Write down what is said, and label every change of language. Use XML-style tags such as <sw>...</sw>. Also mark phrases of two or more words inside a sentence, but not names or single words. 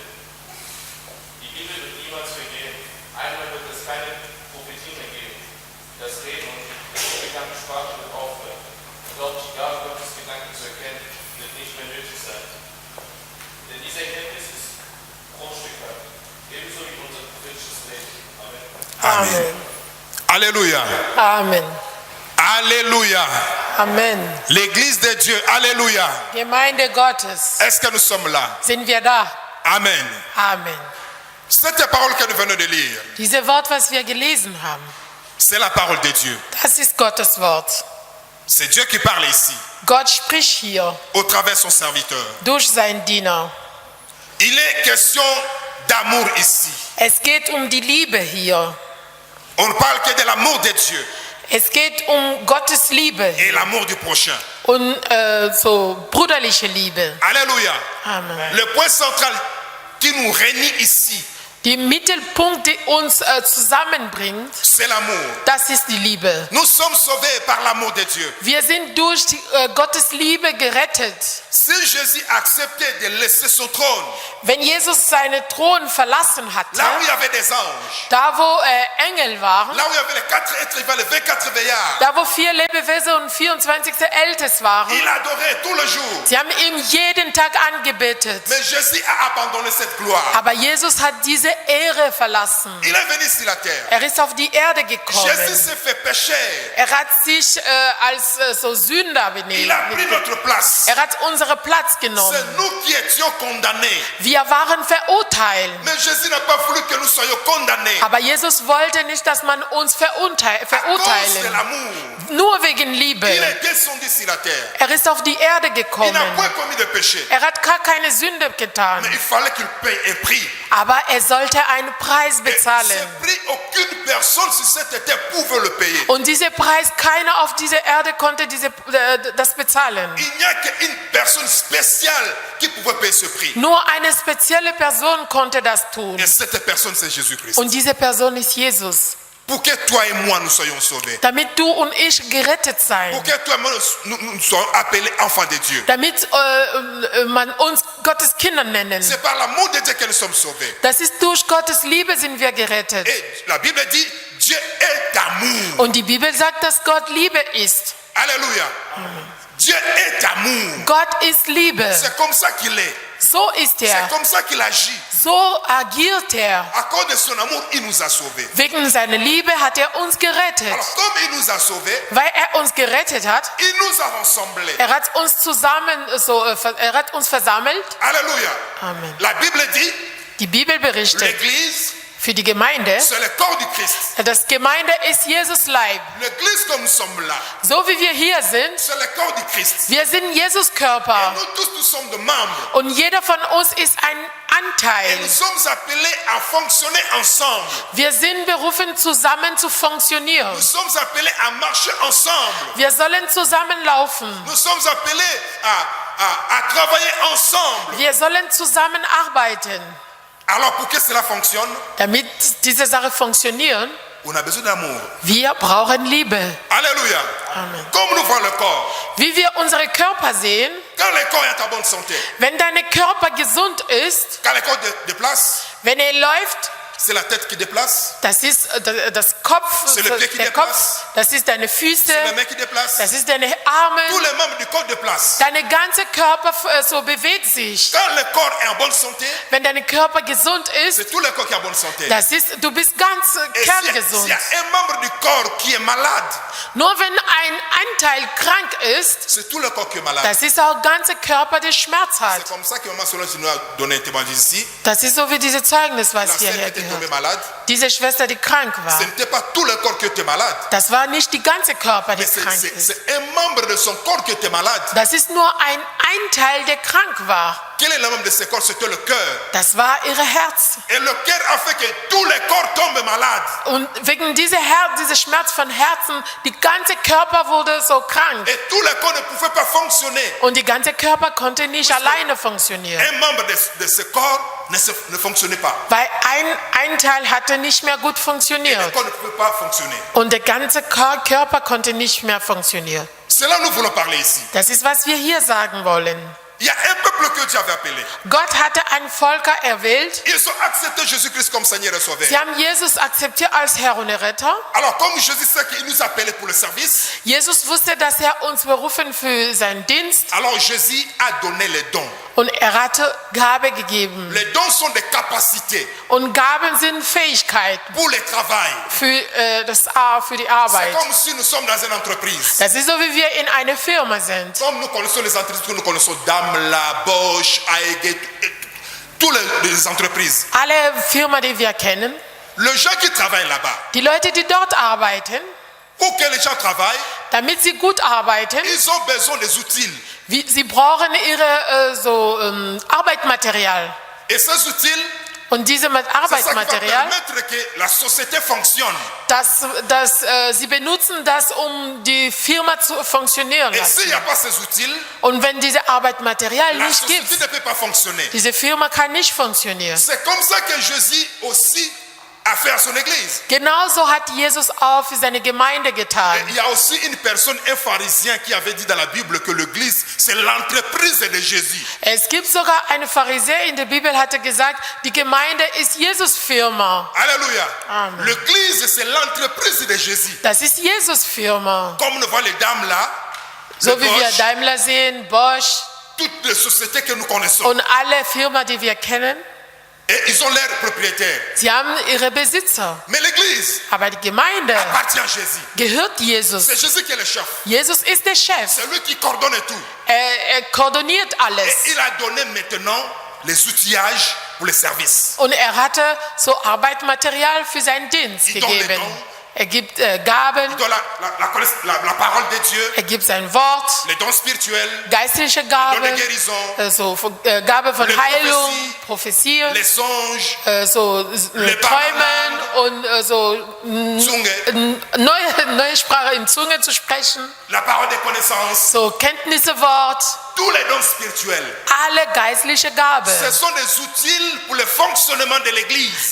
<de>Die Liebe wird niemals vergehen. Einmal wird es keine Prophetie mehr geben. Das Reden und die unbekannte Sprache wird aufhören. Und auch die Gabe Gottes Gedanken zu erkennen, wird nicht mehr nötig sein. Denn diese Erkenntnis ist bruchstückhaft, ebenso wie unser prophetisches Reden. Amen.</de> <fr>Amen. Alléluia. Amen. Alléluia. Amen. L'église de Dieu. Alléluia.</fr> <de>Gemeinde Gottes.</de> <fr>Est-ce que nous sommes là?</fr> <de>Sind wir da? Amen. Amen.</de> <fr>Cette parole que nous venons de lire,</fr> <de>Diese Wort, was wir gelesen haben,</de> <fr>c'est la parole de Dieu.</fr> <de>das ist Gottes Wort.</de> <fr>C'est Dieu qui parle ici,</fr> <de>Gott spricht hier</de> <fr>au travers de son serviteur.</fr> <de>durch seinen Diener.</de> <fr>Il est question d'amour ici.</fr> <de>Es geht um die Liebe hier.</de> <fr>On ne parle que de l'amour de Dieu</fr> <de>Es geht um Gottes Liebe</de> <fr>et l'amour du prochain.</fr> <de>und so brüderliche Liebe.</de> <fr>Alléluia.</fr> <de>Amen.</de> <fr>Le point central qui nous réunit ici,</fr> <de>Der Mittelpunkt, der uns zusammenbringt,</de> <fr>c'est l'amour.</fr> <de>das ist die Liebe.</de> <fr>Nous sommes sauvés par l'amour de Dieu.</fr> <de>Wir sind durch Gottes Liebe gerettet.</de> <fr>Si Jésus acceptait de laisser son trône,</fr> <de>Wenn Jesus seinen Thron verlassen hatte,</de> <fr>là où il y avait des anges,</fr> <de>da wo Engel waren,</de> <fr>là où il y avait les 4 êtres vivants, les 24 veillards,</fr> <de>da wo 4 Lebewesen und 24. Ältest waren,</de> <fr>il adorait tout le jour.</fr> <de>sie haben ihm jeden Tag angebetet.</de> <fr>Mais Jésus a abandonné cette gloire.</fr> <de>Aber Jesus hat diese Ehre verlassen.</de> <fr>Il est venu sur la terre.</fr> <de>Er ist auf die Erde</de> <fr>Jésus</fr> <de>gekommen.</de> <fr>s'est fait pécher.</fr> <de>Er hat sich als so Sünder</de> <fr>Il a pris</fr> <de>benehmt.</de> <fr>notre place.</fr> <de>Er hat unseren Platz</de> <fr>C'est</fr> <de>genommen.</de> <fr>nous qui étions condamnés.</fr> <de>Wir waren verurteilt.</de> <fr>Mais Jésus n'a pas voulu que nous soyons condamnés.</fr> <de>Aber Jesus wollte nicht, dass man uns</de> <fr>À cause de</fr> <de>verurteilen.</de> <fr>l'amour,</fr> <de>Nur wegen Liebe.</de> <fr>il est descendu sur la terre.</fr> <de>Er ist auf die Erde</de> <fr>Il n'a</fr> <de>gekommen.</de> <fr>point commis de péché.</fr> <de>Er hat gar keine Sünde getan.</de> <fr>Mais il fallait qu'il paye un prix.</fr> <de>Aber er sollte einen Preis</de> <fr>Et</fr> <de>bezahlen.</de> <fr>ce prix, aucune personne sur cette terre pouvait le payer.</fr> <de>Und dieser Preis, keiner auf dieser Erde konnte das bezahlen.</de> <fr>Il n'y a qu'une personne spéciale qui pouvait payer ce prix.</fr> <de>Nur eine spezielle Person konnte das tun.</de> <fr>Et cette personne, c'est Jésus-Christ.</fr> <de>Und diese Person ist Jesus.</de> <fr>Pour que toi et moi, nous soyons sauvés.</fr> <de>Damit du und ich gerettet sein.</de> <fr>Pour que toi et moi, nous soyons appelés enfants de Dieu.</fr> <de>Damit man uns Gottes Kinder nennen.</de> <fr>C'est par l'amour de Dieu que nous sommes sauvés.</fr> <de>Das ist durch Gottes Liebe sind wir gerettet.</de> <fr>Et la Bible dit, Dieu est amour.</fr> <de>Und die Bibel sagt, dass Gott Liebe ist.</de> <fr>Alléluia. Dieu est amour.</fr> <de>Gott ist Liebe.</de> <fr>C'est comme ça qu'il est.</fr> <de>So ist</de> <fr>C'est</fr> <de>er.</de> <fr>comme ça qu'il agit.</fr> <de>So agiert er.</de> <fr>À cause de son amour, il nous a sauvés.</fr> <de>Wegen seiner Liebe hat er uns gerettet.</de> <fr>Alors, comme il nous a sauvés,</fr> <de>Weil er uns gerettet hat,</de> <fr>il nous a rassemblés.</fr> <de>er hat uns er hat uns versammelt.</de> <fr>Alléluia.</fr> <de>Amen.</de> <fr>La Bible dit,</fr> <de>Die Bibel berichtet</de> <fr>l'église,</fr> <de>für die Gemeinde,</de> <fr>c'est le corps du Christ.</fr> <de>das Gemeinde ist Jesus Leib.</de> <fr>L'église, comme nous sommes là,</fr> <de>So wie wir hier sind,</de> <fr>c'est le corps du Christ.</fr> <de>wir sind Jesus Körper.</de> <fr>Nous tous, nous sommes des membres.</fr> <de>Und jeder von uns ist ein</de> <fr>Et</fr> <de>Anteil.</de> <fr>nous sommes appelés à fonctionner ensemble.</fr> <de>Wir sind berufen, zusammen zu funktionieren.</de> <fr>Nous sommes appelés à marcher ensemble.</fr> <de>Wir sollen zusammenlaufen.</de> <fr>Nous sommes appelés à travailler ensemble.</fr> <de>Wir sollen zusammenarbeiten.</de> <fr>Alors pour que cela fonctionne,</fr> <de>Damit diese Sache funktioniert,</de> <fr>on a besoin d'amour.</fr> <de>wir brauchen Liebe.</de> <fr>Alléluia.</fr> <de>Amen.</de> <fr>Comme nous voyons le corps.</fr> <de>Wie wir unsere Körper sehen,</de> <fr>Quand le corps est en bonne santé,</fr> <de>wenn dein Körper gesund ist,</de> <fr>quand le corps déplace,</fr> <de>wenn er läuft,</de> <fr>c'est la tête qui déplace,</fr> <de>das ist das Kopf,</de> <fr>C'est le pied qui</fr> <de>der</de> <fr>déplace.</fr> <de>Kopf, das ist deine Füße,</de> <fr>c'est la main qui déplace.</fr> <de>das ist deine Arme,</de> <fr>Tous les membres du corps déplacent.</fr> <de>deine ganze Körper so bewegt sich.</de> <fr>Quand le corps est en bonne santé,</fr> <de>Wenn dein Körper gesund ist,</de> <fr>c'est tout le corps qui est en bonne santé.</fr> <de>das ist, du bist ganz</de> <fr>Et s'il y</fr> <de>kerngesund.</de> <fr>a un membre du corps qui est malade,</fr> <de>Nur wenn ein Anteil krank ist,</de> <fr>c'est tout le corps qui est malade.</fr> <de>das ist auch der ganze Körper, der Schmerz hat.</de> <fr>C'est comme ça que Maman Solange nous a donné un témoignage ici.</fr> <de>Das ist so wie dieses Zeugnis,</de> <fr>La</fr> <de>was wir</de> <fr>sœur</fr> <de>hier</de> <fr>était tombée</fr> <de>gehört.</de> <fr>malade.</fr> <de>Diese Schwester, die krank war.</de> <fr>Ce n'était pas tout le corps qui était malade.</fr> <de>Das war nicht die ganze Körper, der</de> <fr>Mais</fr> <de>krank ist.</de> <fr>c'est un membre de son corps qui était malade.</fr> <de>Das ist nur ein Teil, der krank war.</de> <fr>Quel est le membre de ce corps? C'était le cœur.</fr> <de>Das war ihr Herz.</de> <fr>Et le cœur a fait que tous les corps tombent malades.</fr> <de>Und wegen dieser Schmerz von Herzen, die ganze Körper wurde so krank.</de> <fr>Et tout le corps ne pouvait pas fonctionner.</fr> <de>Und die ganze Körper konnte nicht alleine funktionieren.</de> <fr>Un membre de ce corps ne fonctionnait pas.</fr> <de>Weil ein Teil hatte nicht mehr gut</de> <fr>Et le</fr> <de>funktioniert.</de> <fr>corps ne pouvait pas fonctionner.</fr> <de>Und der ganze Körper konnte nicht mehr funktionieren.</de> <fr>C'est là que nous voulons parler ici.</fr> <de>Das ist, was wir hier sagen wollen.</de> <fr>Il y a un peuple que Dieu avait appelé.</fr> <de>Gott hatte ein Volk erwählt.</de> <fr>Ils ont accepté Jésus-Christ comme Seigneur et Sauveur.</fr> <de>Sie haben Jesus akzeptiert als Herr und Retter.</de> <fr>Alors comme Jésus sait qu'il nous a appelés pour le service,</fr> <de>Jesus wusste, dass er uns berufen für seinen Dienst.</de> <fr>alors Jésus a donné les dons.</fr> <de>Und er hatte Gabe gegeben.</de> <fr>Les dons sont des capacités</fr> <de>Und Gaben sind Fähigkeiten</de> <fr>pour le travail.</fr> <de>für die</de> <fr>C'est</fr> <de>Arbeit.</de> <fr>comme si nous sommes dans une entreprise.</fr> <de>Das ist so, wie wir in einer Firma sind.</de> <fr>Comme nous connaissons les entreprises que nous connaissons, Daimler, Bosch, AEG, toutes les entreprises.</fr> <de>Alle Firmen, die wir kennen,</de> <fr>Les gens qui travaillent là-bas,</fr> <de>die Leute, die dort arbeiten,</de> <fr>pour que les gens travaillent,</fr> <de>damit sie gut arbeiten,</de> <fr>ils ont besoin des outils.</fr> <de>sie brauchen ihre Arbeitsmaterial.</de> <fr>Et ces outils,</fr> <de>Und dieses</de> <fr>c'est ça qui va</fr> <de>Arbeitsmaterial,</de> <fr>permettre que la société fonctionne.</fr> <de>sie benutzen das, um die Firma zu funktionieren</de> <fr>Et</fr> <de>lassen.</de> <fr>s'il n'y a pas ces outils,</fr> <de>Und wenn diese Arbeitsmaterial</de> <fr>la</fr> <de>nicht</de> <fr>société</fr> <de>gibt,</de> <fr>ne peut pas fonctionner.</fr> <de>diese Firma kann nicht funktionieren.</de> <fr>C'est comme ça que Jésus aussi a fait à son église.</fr> <de>Genauso hat Jesus auch für seine Gemeinde getan.</de> <fr>Il y a aussi une personne, un pharisien, qui avait dit dans la Bible que l'église, c'est l'entreprise de Jésus.</fr> <de>Es gibt sogar eine Pharisäer in der Bibel, hatte gesagt, die Gemeinde ist Jesus Firma.</de> <fr>Alléluia.</fr> <de>Amen.</de> <fr>L'église, c'est l'entreprise de Jésus.</fr> <de>Das ist Jesus Firma.</de> <fr>Comme on voit les dames là,</fr> <de>So</de> <fr>le wie wir Bosch,</fr> <de>Daimler sehen, Bosch</de> <fr>toutes les sociétés que nous connaissons.</fr> <de>und alle Firmen, die wir kennen,</de> <fr>Et ils ont leurs propriétaires.</fr> <de>sie haben ihre Besitzer.</de> <fr>Mais l'église</fr> <de>Aber die Gemeinde</de> <fr>appartient à Jésus.</fr> <de>gehört Jesus.</de> <fr>C'est Jésus qui est le chef.</fr> <de>Jesus ist der Chef.</de> <fr>C'est lui qui coordonne tout.</fr> <de>Er koordiniert</de> <fr>Et</fr> <de>alles.</de> <fr>il a donné maintenant les outillages pour les services.</fr> <de>Und er hatte so Arbeitsmaterial für seinen Dienst</de> <fr>Il donne les</fr> <de>gegeben.</de> <fr>dons.</fr> <de>Er gibt Gaben,</de> <fr>Il donne la parole de Dieu,</fr> <de>er gibt sein Wort,</de> <fr>les dons spirituels,</fr> <de>geistliche</de> <fr>les dons de</fr> <de>Gaben,</de> <fr>guérison,</fr> <de>Gabe von</de> <fr>Les</fr> <de>Heilung,</de> <fr>Prophetie,</fr> <de>Prophezien,</de> <fr>les songes,</fr> <de>Träumen und Zunge, neue Sprache in Zunge zu sprechen,</de> <fr>la parole des connaissances,</fr> <de>so Kenntnissewort,</de> <fr>tous les dons spirituels.</fr> <de>alle geistliche Gaben.</de> <fr>Ce sont des outils pour le fonctionnement de l'église.</fr>